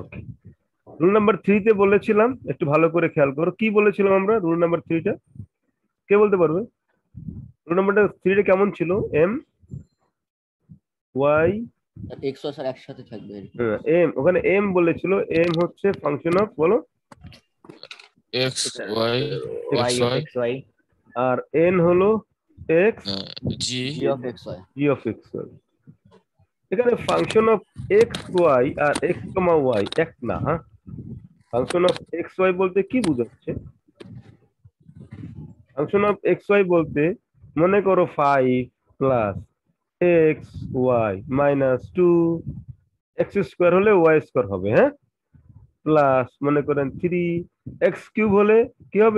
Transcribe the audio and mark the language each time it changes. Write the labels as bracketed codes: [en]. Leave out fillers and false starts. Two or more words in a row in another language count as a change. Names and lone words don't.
[bn] ওকে, রুল নাম্বার 3 তে বলেছিলাম, একটু ভালো করে খেয়াল করো কি বলেছিলাম আমরা। রুল নাম্বার 3 টা কে বলতে পারবে? রুল নাম্বারটা 3 টা কেমন ছিল? [en] M Y [bn] এক্স স্যার একসাথে থাকবে এরকম। এম, ওখানে এম বলেছিল, এম হচ্ছে [en] function of, [bn] বলো, [en] x y y x of y xy [bn] আর এন হলো এক্স [en] g g of xy g of x y. [bn] এখানে [en] function of x y [bn] আর [en] x comma y [bn] এক না। হ্যাঁ, [en] function of x y [bn] বলতে কি বোঝাচ্ছে? [en] function of x y [bn] বলতে মনে করো [en] 5 plus x y minus 2 x square [bn] হলে [en] y square [bn] হবে, হ্যাঁ, প্লাস মনে করেন [en] 3 x cube [bn] হলে কি হবে?